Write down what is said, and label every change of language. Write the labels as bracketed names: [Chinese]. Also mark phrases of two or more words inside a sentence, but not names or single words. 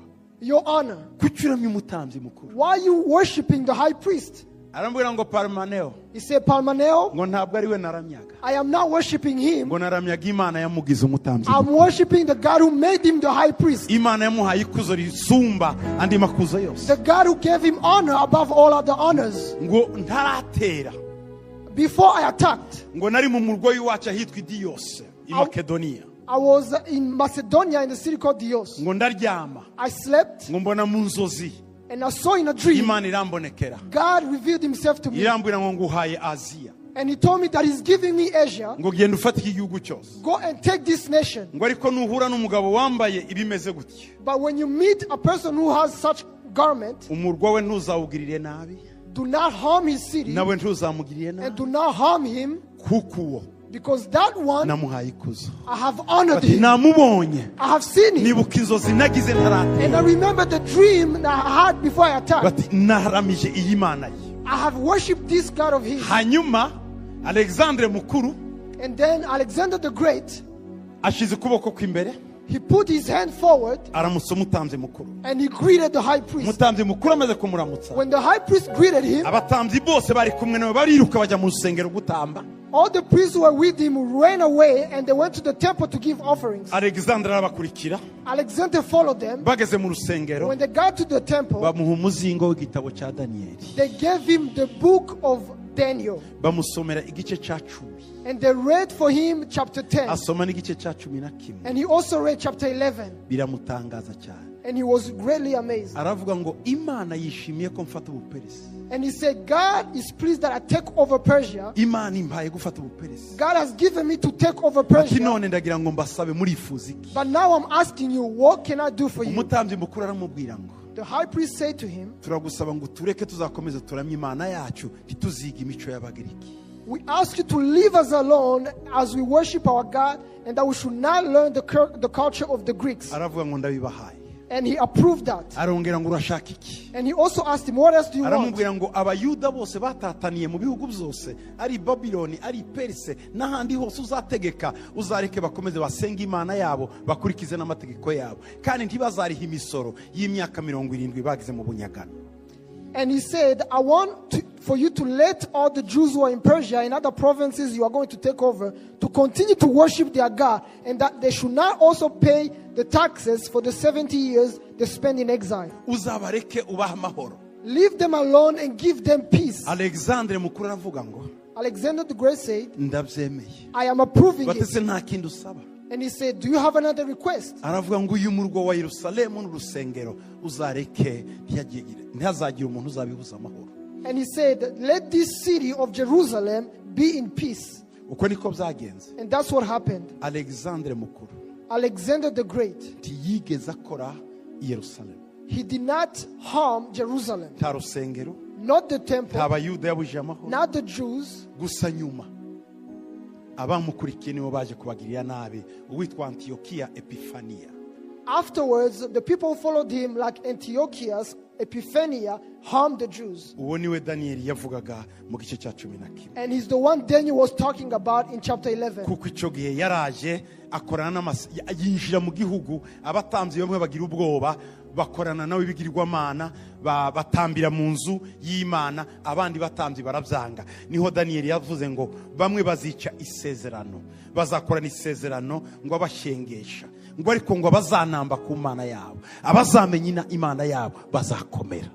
[English] your honor? [Kinyarwanda] kuki uramya umutamzi mukuru? [English] Why are you worshipping the high priest?" [Kinyarwanda] Aramubwira ngo Parmaneo, [English] He said, "Parmaneo, [Kinyarwanda] ngo ntabwo ari we naramyaga, [English] I am not worshipping him. [Kinyarwanda] ngo naramyaga Imana yamugize umutamzi. [English] I'm worshipping the God who made him the high priest, [Kinyarwanda] Imana yamuhaye ikuzo risumba andi makuzo yose. [English] the God who gave him honor above all other honors. [Kinyarwanda] Ngo ntaratera, [English] Before I attacked, [Kinyarwanda] ngo nari mu murwa w'iwacu ahitwa Idiyose i Makedoniya. [English] I was in Macedonia in the city called Dios. [Kinyarwanda] Ngo ndaryama, [English] I slept [Kinyarwanda] ngo mbona mu nzozi [English] and I saw in a dream [Kinyarwanda] Imana irambonekera, [English] God revealed himself to me. [Kinyarwanda] irambwira ngo nguhaye Aziya, [English] And he told me that he's giving me Asia. [Kinyarwanda] ngo genda ufate iki gihugu cyose, [English] Go and take this nation. [Kinyarwanda] ngo ariko nuhura n'umugabo wambaye ibimeze gutya, [English] But when you meet a person who has such garment, [Kinyarwanda] umurwa we ntuzawugirire nabi, [English] do not harm his city [Kinyarwanda] nawe ntuzamugirire [English] and [Kinyarwanda] nabi, [English] do not harm him, [Kinyarwanda] kuko uwo [English] because that one [Kinyarwanda] namuhaye ikuzo. [English] I have honored [Kinyarwanda] Ati [English] him. [Kinyarwanda] namubonye, [English] I have seen him. [Kinyarwanda] nibuka inzozi nagize ntaratera, [English] And I remember the dream that I had before I attacked. [Kinyarwanda] bati naharamije iyi Mana ye. [English] I have worshipped this God of his. [Kinyarwanda] Hanyuma Alexandre mukuru [English] And then Alexander the Great, [Kinyarwanda] ashize ukuboko kw'imbere, [English] he put his hand forward [Kinyarwanda] aramutsa umutamzi mukuru. [English] and he greeted the high priest. [Kinyarwanda] Umutamzi mukuru amaze kumuramutsa, [English] When the high priest greeted him, [Kinyarwanda] abatamzi bose bari kumwe nawe bariruka bajya mu rusengero gutamba. [English] all the priests who were with him ran away and they went to the temple to give offerings. [Kinyarwanda] Alexandre arabakurikira, [English] Alexander followed them. [Kinyarwanda] bageze mu rusengero [English] When they got to the temple, [Kinyarwanda] bamuha umuzingo w'igitabo cya Daniyeli, [English] they gave him the book of Daniel. [Kinyarwanda] bamusomera igice cya 10, [English] And they read for him chapter 10. [Kinyarwanda] asoma n'igice cya 11. [English] And he also read chapter 11. [Kinyarwanda] Biramutangaza cyane, [English] And he was greatly amazed. [Kinyarwanda] aravuga ngo Imana yishimiye ko mfata ubuperesi, [English] And he said, God is pleased that I take over Persia. [Kinyarwanda] Imana impaye gufata ubuperesi. [English] God has given me to take over [Kinyarwanda] Ati [English] Persia. [Kinyarwanda] none ndagira ngo mbasabe murifuza iki? [English] But now I'm asking you, what can I do for you? [Kinyarwanda] Umutambyi mukuru aramubwira ngo [English] The high priest said to him, [Kinyarwanda] turagusaba ngo tureke tuzakomeze turamye Imana yacu ntituziga imico y'Abagiriki. [English] we ask you to leave us alone as we worship our God, and that we should not learn the culture of the Greeks. [Kinyarwanda] Aravuga ngo ndabibahaye. [English] And he approved that. [Kinyarwanda] Arongera ngo urashaka iki? [English] And he also asked him, what else do you want? [Kinyarwanda] Aramubwira ngo abayuda bose batataniye mu bihugu byose, ari Babiloni, ari Perse, n'ahandi hose uzategeka, uzareke bakomeze basenga Imana yabo, bakurikize n'amategeko yabo, kandi ntibazariha imisoro y'imyaka 70 bagize mu bunyagano. [English] And he said, I want for you to let all the Jews who are in Persia and other provinces you are going to take over to continue to worship their God, and that they should not also pay the taxes for the 70 years they spend in exile. [Kinyarwanda] Uzabareke ubaha amahoro. [English] Leave them alone and give them peace. [Kinyarwanda] Alexandre mukuru aravuga ngo [English] Alexander the Great said, [Kinyarwanda] ndabyemeye. [English] I am approving [Kinyarwanda] Batese [English] it. [Kinyarwanda] nta kindi usaba. [English] And he said, do you have another request? [Kinyarwanda] Aravuga ngo uyu murwa wa Yerusalemu n'urusengero uzareke ntihazagire umuntu uzabibuza amahoro. [English] And he said, let this city of Jerusalem be in peace. [Kinyarwanda] Uko niko byagenze. [English] And that's what happened. [Kinyarwanda] Alexandre mukuru [English] Alexander the Great, [Kinyarwanda] ntiyigeze akora i Yerusalemu, [English] he did not harm Jerusalem, [Kinyarwanda] nta rusengero, [English] not the [Kinyarwanda] nta [English] temple, [Kinyarwanda] bayuda yabujije amahoro, [English] not the Jews. [Kinyarwanda] gusa nyuma abamukurikiye nibo baje kubagirira nabi, uwitwa Antiyokiya Epifaniya. [English] afterwards, the people who followed him, like Antiochus, Epiphania, harmed the Jews. [Kinyarwanda] uwo niwe Daniyeli yavugaga mu gice cya 11. [English] And he's the one Daniel was talking about in chapter 11. [Kinyarwanda] kuko icyo gihe yaraje akorana yinjira mu gihugu, abatambyi bamwe bagira ubwoba, bakorana nawe bigirwamana, batambira mu nzu y'Imana, abandi batambyi barabyanga. Niho Daniyeli yavuze ngo bamwe bazica isezerano, bazakorana isezerano ngo abashengesha, ngo ariko ngo bazanamba ku Mana yabo, abazamenya Imana yabo bazakomera.